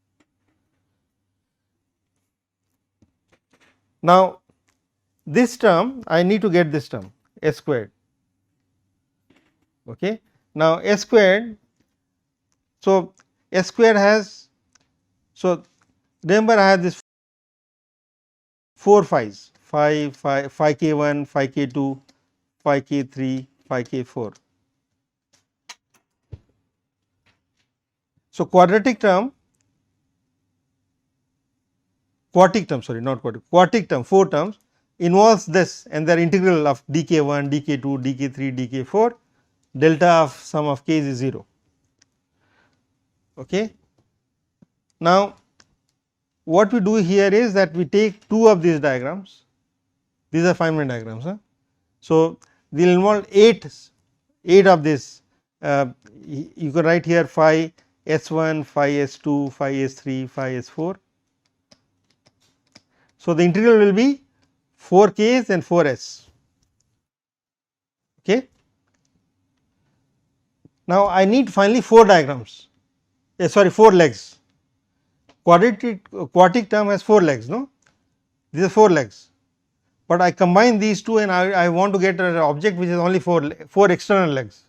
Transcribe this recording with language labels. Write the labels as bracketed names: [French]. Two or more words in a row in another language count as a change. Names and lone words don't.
[English] Now, this term I need to get this term S squared. Okay. Now, S squared, so S squared has, so remember I have this 4 phi's, phi k1, phi k2, phi k3, phi k4. So, quartic term, sorry, not quartic term, 4 terms involves this, and their integral of dk1, dk2, dk3, dk4, delta of sum of k is 0. Okay. Now, what we do here is that we take 2 of these diagrams, these are Feynman diagrams. So, they will involve 8 of this, you can write here phi s1, phi s2, phi s3, phi s4. So, the integral will be 4 k's and 4 s. Okay. Now, I need finally 4 diagrams, sorry, 4 legs. Quartic term has 4 legs, no, these are 4 legs, but I combine these 2 and I want to get an object which is only 4 external legs.